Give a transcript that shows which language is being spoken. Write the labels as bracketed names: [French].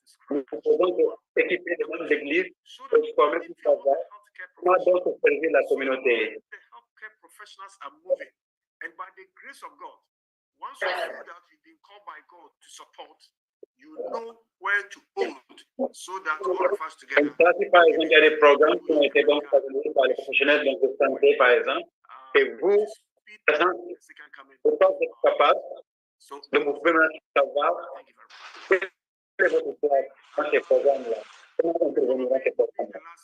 [French] Nous faisons équiper les membres d'église pour former tout savoir comment donc servir la communauté. [English] Professionals are moving, and by the grace of God, once you feel that you've been called by God to support, you know where to hold, so that all of us together. [French] Ça, si par exemple il y a des programmes qui ont été donc présentés par les professionnels de santé, par exemple, et vous, par exemple, vous pensez être capable, donc vous pouvez maintenant savoir quel est votre choix dans ces programmes-là, comment intervenir dans ces programmes-là.